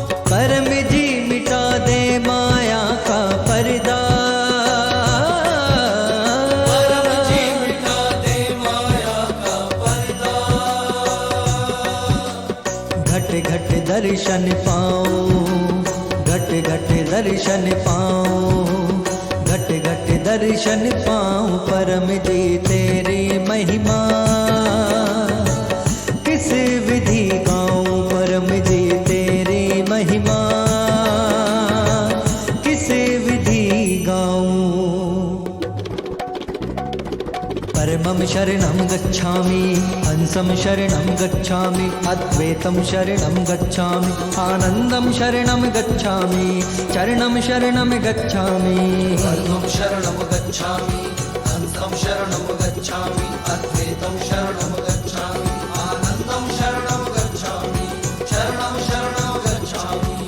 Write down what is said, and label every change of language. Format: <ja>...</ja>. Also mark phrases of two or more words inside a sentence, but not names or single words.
<hi>परम जी मिटा दे माया का पर्दा, घट दर्शन पाऊं, घट घट दर्शन पाऊं, घट घट दर्शन पाऊं परम जी तेरी महिमा, किस विधि गाऊं परम जी तेरी महिमा, किस विधि गाऊं।</hi> <sa>परमं शरणं गच्छामि, हंसं शरणं गच्छामि, अद्वैतं शरणं गच्छामि, आनन्दं शरणं गच्छामि, चरणं शरणं गच्छामि। परमं शरणं गच्छामि, हंसं शरणं गच्छामि, अद्वैतं शरणं गच्छामि, आनन्दं शरणं गच्छामि, चरणं शरणं गच्छामि।</sa>